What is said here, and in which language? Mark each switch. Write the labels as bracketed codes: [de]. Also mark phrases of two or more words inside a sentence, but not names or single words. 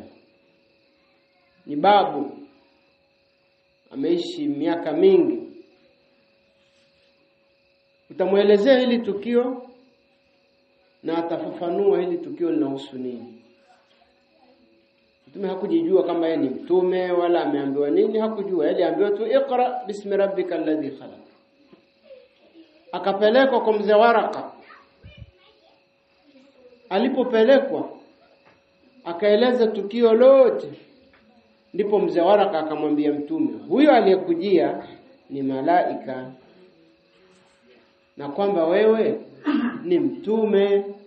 [sw] Ni babu, ameishi miaka mingi. Utamuelezea hili tukio na atafafanua hili tukio linahusu nini. Mtume hakujijua kama yeye ni mtume wala ameambiwa nini, hakujua. Yeye aliambiwa tu [ar] اقرأ باسم ربك الذي خلق. [sw] Akapelekwa kwa mzee Waraka. Alipopelekwa akaeleza tukio lote, ndipo mzee Waraka akamwambia mtume, huyo aliyekujia ni malaika, na kwamba wewe ni mtume,